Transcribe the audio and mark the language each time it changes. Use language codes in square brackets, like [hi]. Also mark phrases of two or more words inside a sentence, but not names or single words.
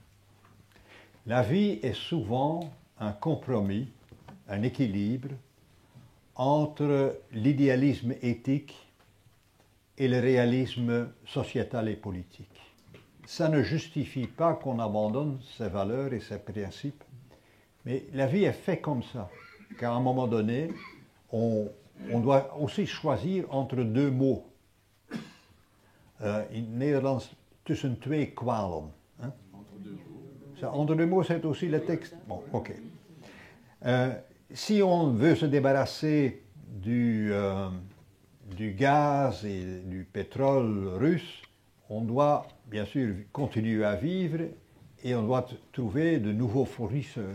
[fr] La vie est souvent un compromis, un équilibre entre l'idéalisme éthique et le réalisme sociétal et politique. Ça ne justifie pas qu'on abandonne ses valeurs et ses principes, mais la vie est faite comme ça, qu'à un moment donné, on doit aussi choisir entre deux mots. [nl] In het Nederlands tussen twee kwalen. [fr] Hein? Entre deux mots, c'est aussi le texte. Bon, ok. Si on veut se débarrasser du gaz et du pétrole russe, on doit bien sûr continuer à vivre et on doit trouver de nouveaux fournisseurs.